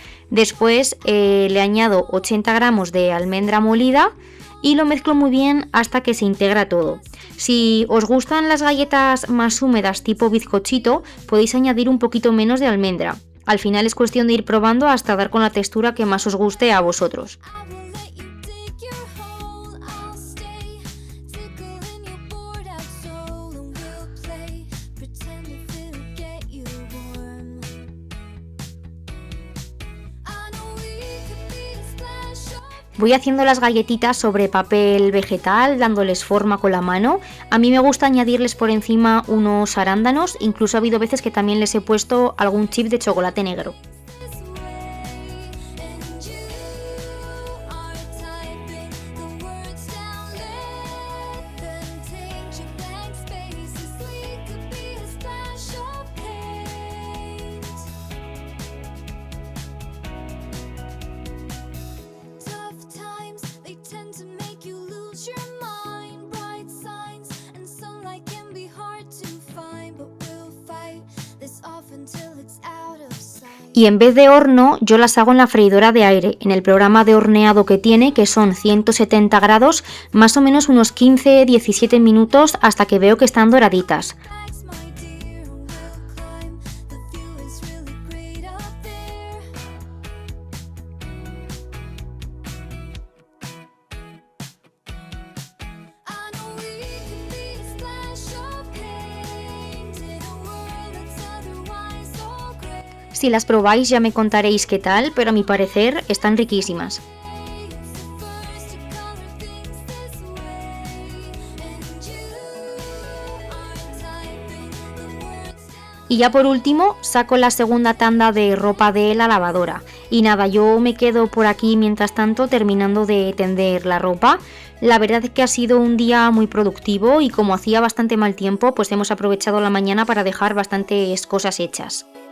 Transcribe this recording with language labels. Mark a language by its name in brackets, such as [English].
[Spanish] Después le añado 80 gramos de almendra molida y lo mezclo muy bien hasta que se integra todo. Si os gustan las galletas más húmedas tipo bizcochito, podéis añadir un poquito menos de almendra. Al final es cuestión de ir probando hasta dar con la textura que más os guste a vosotros. [English] I will let you dig your hole. I'll stay, tickling your bored out soul, and we'll play pretend if it'll get you warm. I know we could be a splash of. [Spanish] Voy haciendo las galletitas sobre papel vegetal, dándoles forma con la mano. A mí me gusta añadirles por encima unos arándanos, incluso ha habido veces que también les he puesto algún chip de chocolate negro. [English] This way, and you are typing the words down. Let them take your blank spaces. We could be a splash of paint. Tough times, they tend to make you lose your mind. Bright signs and sunlight can be hard to find, but we'll fight this off until it's out of sight. [Spanish] Y en vez de horno, yo las hago en la freidora de aire, en el programa de horneado que tiene, que son 170 grados, más o menos unos 15-17 minutos hasta que veo que están doraditas. [English] Relax, my dear, and we'll climb. The view is really great up there. I know we could be a splash of paint in a world that's otherwise so gray. [Spanish] Si las probáis ya me contaréis qué tal, pero a mi parecer están riquísimas. [English] It's the first to color things this way, and you are typing the words down. [Spanish] Y ya por último, saco la segunda tanda de ropa de la lavadora. Y nada, yo me quedo por aquí mientras tanto terminando de tender la ropa. La verdad es que ha sido un día muy productivo y como hacía bastante mal tiempo, pues hemos aprovechado la mañana para dejar bastantes cosas hechas.